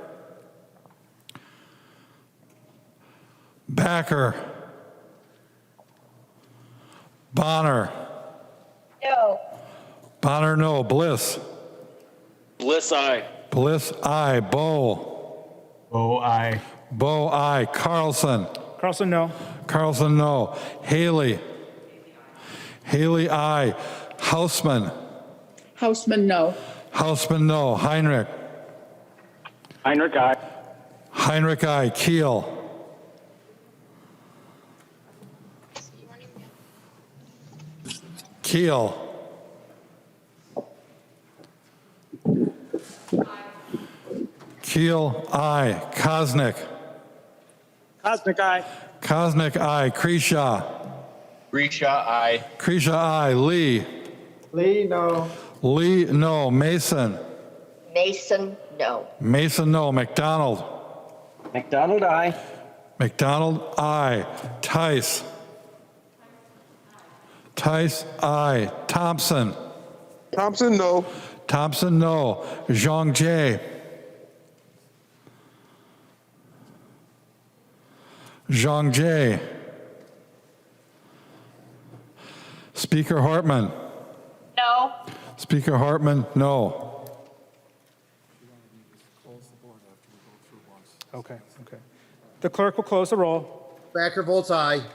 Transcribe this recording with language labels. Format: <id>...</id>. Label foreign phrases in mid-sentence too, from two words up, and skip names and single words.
<en>Backer. Bonner. No. Bonner, no. Bliss. Bliss, aye. Bliss, aye. Bow. Bow, aye. Bow, aye. Carlson. Carlson, no. Carlson, no. Haley. Haley, aye. Hausman. Hausman, no. Hausman, no. Heinrich. Heinrich, aye. Heinrich, aye. Keel. Keel. Keel, aye. Kosnick. Cosmic, aye. Kosnick, aye. Kreshaw. Grisha, aye. Kreshaw, aye. Lee. Lee, no. Lee, no. Mason. Mason, no. Mason, no. McDonald. McDonald, aye. McDonald, aye. Tice. Tice, aye. Thompson. Thompson, no. Thompson, no. Zhang Jie. Zhang Jie. Speaker Hartman. No. Speaker Hartman, no. Okay. The clerk will close the roll. Backer votes aye.</en>